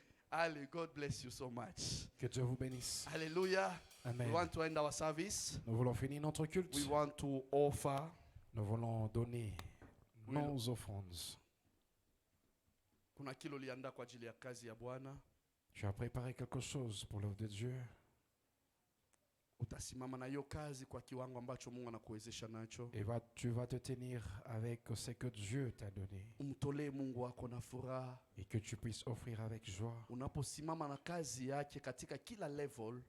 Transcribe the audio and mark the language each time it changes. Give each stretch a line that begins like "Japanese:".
English: Ali, God bless you so much.
French: Que Dieu vous bénisse. Hallelujah. Amen.
English: We want to end our service.
French: Nous voulons finir notre culte.
English: We want to offer.
French: Nous voulons donner nos offrandes.
Swahili: Kuna kilo lianda kwa ajili ya kazi ya Bwana.
French: Tu as préparé quelque chose pour l'œuvre de Dieu.
Swahili: Utasimama na hiyo kazi kwa kiwango ambacho Mungu anakuwezesha nacho.
French: Et tu vas te tenir avec ce que Dieu t'a donné.
Swahili: Umtolee Mungu wako na furaha.
French: Et que tu puisses offrir avec joie.
Swahili: Unaposimama na kazi yake katika kila level,